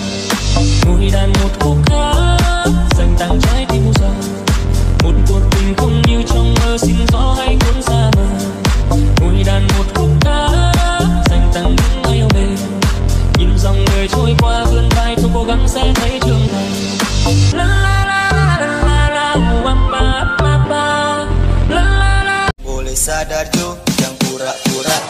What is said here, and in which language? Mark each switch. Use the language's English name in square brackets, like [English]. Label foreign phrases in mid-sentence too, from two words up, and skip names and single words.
[Vietnamese] Mùi đàn một khúc ca dành tặng trái tim u sầu một cuộc tình không như trong mơ xin gió hay cuốn xa mờ. Mùi đàn một khúc ca dành tặng những ai yêu bền nhìn dòng người trôi qua vươn vai tôi cố gắng sẽ thấy trưởng thành. La la la la la la pa pa pa la la la. [Malay] Boleh sadar jo yang pura-pura